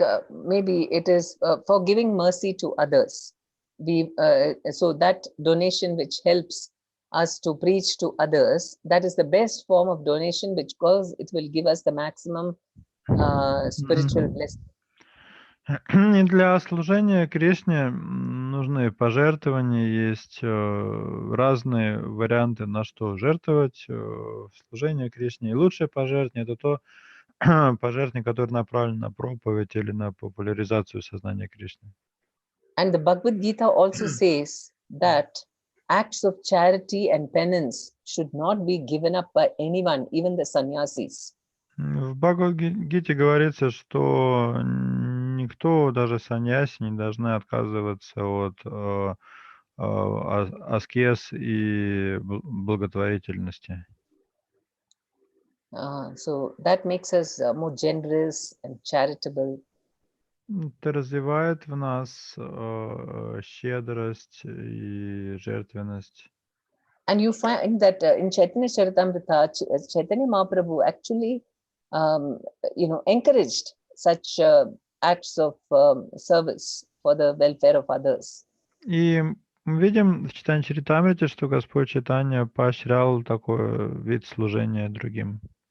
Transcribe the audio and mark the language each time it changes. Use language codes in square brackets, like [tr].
[en] Maybe it is for giving mercy to others. So that donation which helps us to preach to others, that is the best form of donation, because it will give us the maximum spiritual blessing. [ru] И для служения Кришне нужны пожертвования, есть разные варианты, на что жертвовать в служение Кришне. И лучшее пожертвование — это то пожертвование, которое направлено на проповедь или на популяризацию сознания Кришны. [en] And the Bhagavad Gita also says that acts of charity and penance should not be given up by anyone, even the sannyasis. [ru] В Бхагавад-гите говорится, что никто, даже саньяси, не должны отказываться от аскез и благотворительности. [en] So that makes us more generous and charitable. [ru] Это развивает в нас щедрость и жертвенность. [en] And you find that in Chaitanya Charitamrita, Chaitanya Mahaprabhu actually, encouraged such acts of service for the welfare of others. [ru] И мы видим в Чайтанья Чаритамрите, что Господь Чайтанья поощрял такой вид служения другим.